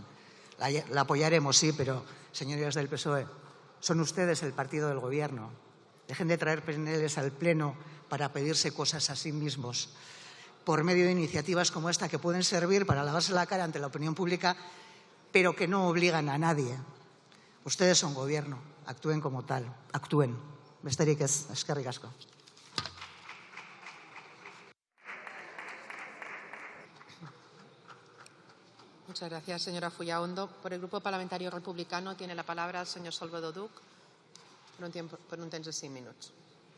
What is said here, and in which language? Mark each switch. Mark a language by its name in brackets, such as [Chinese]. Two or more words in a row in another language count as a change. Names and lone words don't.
[Spanish] La apoyaremos, sí, pero, señorías del PSOE, son ustedes el partido del Gobierno. Dejen de traer PNLs al Pleno para pedirse cosas a sí mismos, por medio de iniciativas como esta, que pueden servir para lavarse la cara ante la opinión pública, pero que no obligan a nadie. Ustedes son Gobierno, actúen como tal, actúen. [Basque] Besterik ez, eskerrik asko. [Spanish] Muchas gracias, señora Fullaondo. Por el Grupo Parlamentario Republicano tiene la palabra el señor Salvador Duc por [Catalan] un temps de 5 minuts.